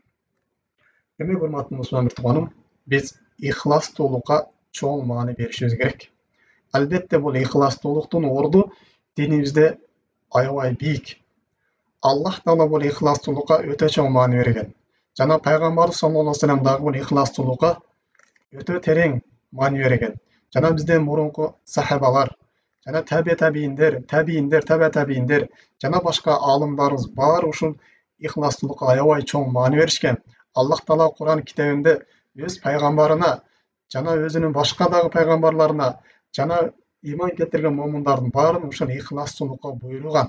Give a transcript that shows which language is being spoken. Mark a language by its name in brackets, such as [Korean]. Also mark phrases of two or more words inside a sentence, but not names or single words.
[Kyrgyz] Демек, урматтуу мусулман бир тууганым, биз ихластуулукка чоң маани беришибиз керек. Албетте, бул ихластуулуктун орду динибизде аябай бийик. Аллах Таала бул ихластуулукка өтө чоң маани берген. Жана пайгамбар [Arabic] صلى الله عليه وسلم [Kyrgyz] дагы бул ихластуулукка өтө терең маани берген. Жана бизден мурунку сахабалар, жана табииндер жана башка аалымдарыбыз баары ушул ихластуулукка аябай чоң маани беришкен. Аллах Таала Куран китебинде өз пайгамбарына жана өзүнүн башка дагы пайгамбарларына жана иман келтирген момундардын баарын ушул ихластуулукка буйруган.